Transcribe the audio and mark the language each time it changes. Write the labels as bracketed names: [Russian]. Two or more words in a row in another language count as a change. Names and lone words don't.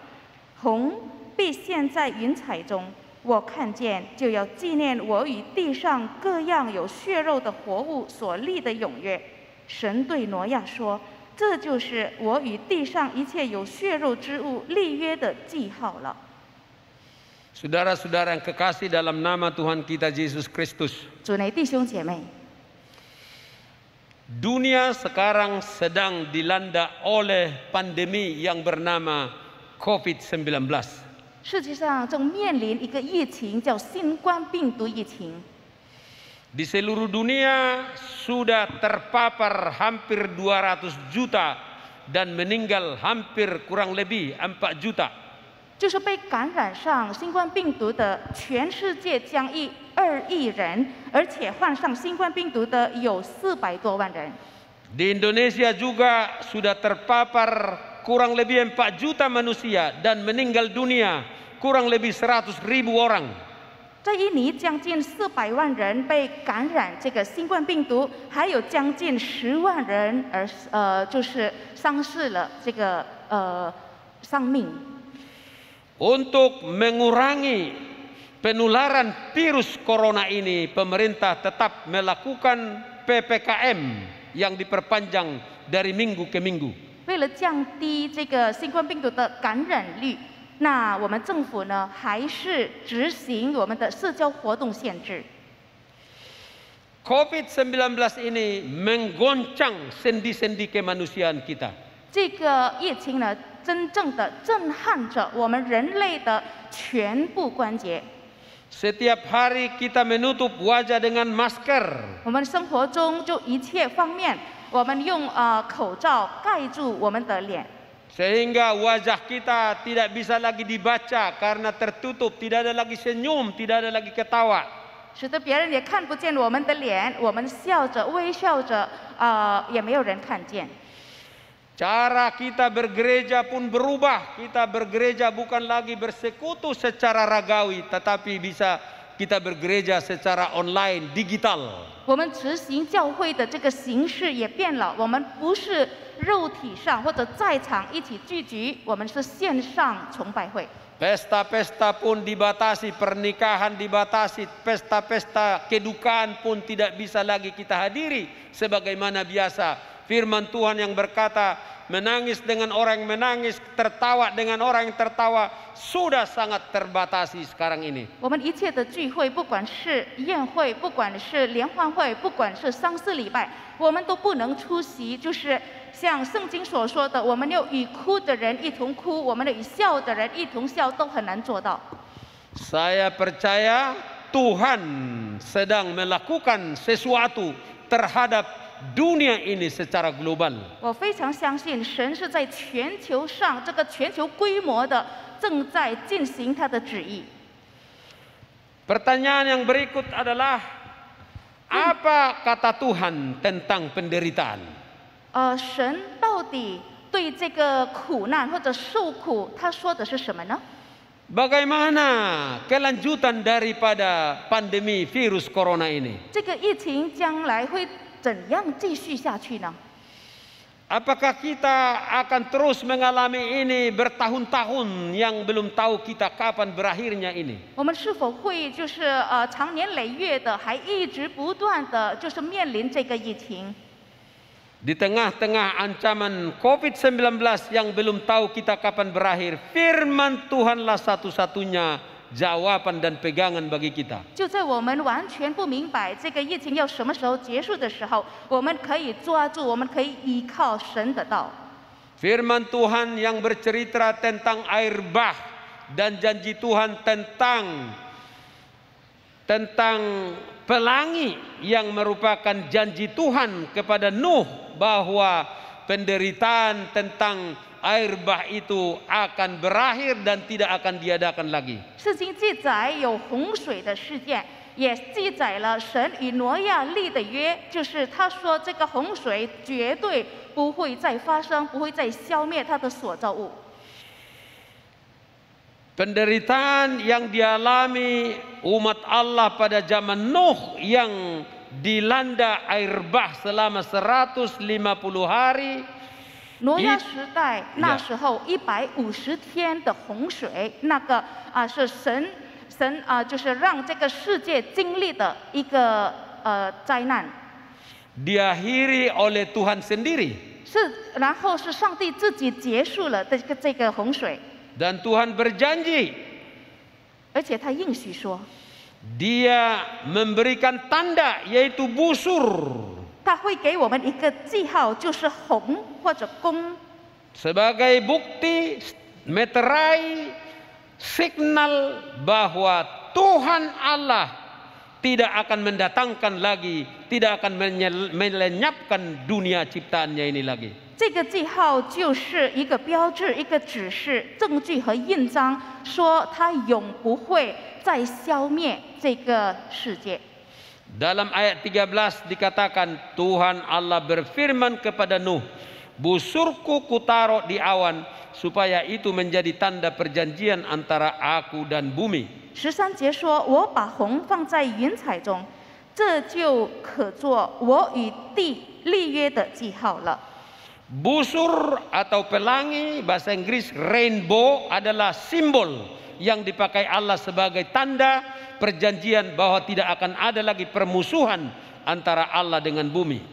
[Chinese] 虹必现在云彩中，我看见就要纪念我与地上各样有血肉的活物所立的永约。神对挪亚说：“这就是我与地上一切有血肉之物立约的记号了。” [Indonesian] Saudara-saudara yang kekasih dalam nama Tuhan kita Yesus Kristus. [Chinese] 主内弟兄姐妹， [Indonesian] Dunia sekarang sedang dilanda oleh pandemi yang bernama COVID-19. [Chinese] 世界上正面临一个疫情，叫新冠病毒疫情。 [Indonesian] Di seluruh dunia sudah terpapar hampir 200 juta dan meninggal hampir kurang lebih 4 juta. [Chinese] 就是被感染上新冠病毒的，全世界将近2亿人，而且患上新冠病毒的有400多万人。 [Indonesian] Di Indonesia juga sudah terpapar kurang lebih 4 juta manusia dan meninggal dunia kurang lebih 100.000 orang. [Chinese] 在印尼，将近400万人被感染这个新冠病毒，还有将近10万人就是丧失了这个生命。 [Indonesian] Untuk mengurangi penularan virus corona ini, pemerintah tetap melakukan PPKM yang diperpanjang dari minggu ke minggu. [Chinese] 为了降低这个新冠病毒的感染率，那我们政府呢还是执行我们的社交活动限制。 [Indonesian] COVID-19 ini menggoncang sendi-sendi kemanusiaan kita. [Chinese] 这个疫情呢，真正的震撼着我们人类的全部关节。 [Indonesian] Setiap hari kita menutup wajah dengan masker. [Chinese] 我们生活中就一切方面，我们用口罩盖住我们的脸， [Indonesian] Sehingga wajah kita tidak bisa lagi dibaca karena tertutup, tidak ada lagi senyum, tidak ada lagi ketawa. [Chinese] 使得别人也看不见我们的脸，我们笑着微笑着，也没有人看见。 [Indonesian] Cara kita bergereja pun berubah. Kita bergereja bukan lagi bersekutu secara ragawi, tetapi bisa kita bergereja secara online, digital. [Chinese] 我们执行教会的这个形式也变了，我们不是肉体上或者在场一起聚集，我们是线上崇拜会。 [Indonesian] Pesta-pesta pun dibatasi, pernikahan dibatasi, pesta-pesta kedukaan pun tidak bisa lagi kita hadiri sebagaimana biasa. Firman Tuhan yang berkata, menangis dengan orang yang menangis, tertawa dengan orang yang tertawa, sudah sangat terbatasi sekarang ini. [Chinese] 我们一切的聚会，不管是宴会，不管是联欢会，不管是丧事礼拜，我们都不能出席。就是像圣经所说的，我们要与哭的人一同哭，我们要与笑的人一同笑，都很难做到。 [Indonesian] Saya percaya Tuhan sedang melakukan sesuatu terhadap dunia ini secara global. [Chinese] 我非常相信神是在全球上这个全球规模的正在进行他的旨意。 [Indonesian] Pertanyaan yang berikut adalah, apa kata Tuhan tentang penderitaan? [Chinese] 神到底对这个苦难或者受苦，他说的是什么呢？ [Indonesian] Bagaimana kelanjutan daripada pandemi virus corona ini? [Chinese] 这个疫情将来会怎样继续下去呢？ [Indonesian] Apakah kita akan terus mengalami ini bertahun-tahun yang belum tahu kita kapan berakhirnya ini? [Chinese] 我们是否会就是长年累月的，还一直不断的就是面临这个疫情？ [Indonesian] Di tengah-tengah ancaman COVID-19 yang belum tahu kita kapan berakhir, firman Tuhanlah satu-satunya jawaban dan pegangan bagi kita. [Chinese] 就在我们完全不明白这个疫情要什么时候结束的时候，我们可以抓住，我们可以依靠神的道。 [Indonesian] Firman Tuhan yang bercerita tentang air bah dan janji Tuhan tentang pelangi yang merupakan janji Tuhan kepada Nuh bahwa penderitaan tentang air bah itu akan berakhir dan tidak akan diadakan lagi. [Chinese] 圣经记载有洪水的事件，也记载了神与挪亚立的约，就是他说这个洪水绝对不会再发生，不会再消灭他的所造物。 [Indonesian] Penderitaan yang dialami umat Allah pada zaman Nuh yang dilanda air bah selama 150 hari. [Chinese] 挪亚时代那时候150天的洪水，那个是神就是让这个世界经历的一个灾难。 [Indonesian] Diakhiri oleh Tuhan sendiri. [Chinese] 然后是上帝自己结束了这个洪水。 [Indonesian] Dan Tuhan berjanji, [Chinese] 而且他应许说， [Indonesian] Dia memberikan tanda yaitu busur [Chinese] 他会给我们一个记号，就是红或者弓， [Indonesian] sebagai bukti meterai signal bahwa Tuhan Allah tidak akan mendatangkan lagi, tidak akan melenyapkan dunia ciptaannya ini lagi. [Chinese] 这个记号就是一个标志、一个指示、证据和印章，说他永不会再消灭这个世界。 [Indonesian] Dalam ayat 13 dikatakan Tuhan Allah berfirman kepada Nuh, busurku kutaruh di awan supaya itu menjadi tanda perjanjian antara aku dan bumi. [Chinese] 13 节说：“我把红放在云彩中，这就可做我与地立约的记号了。” [Indonesian] Busur atau pelangi, bahasa Inggris rainbow, adalah simbol yang dipakai Allah sebagai tanda perjanjian bahwa tidak akan ada lagi permusuhan antara Allah dengan bumi.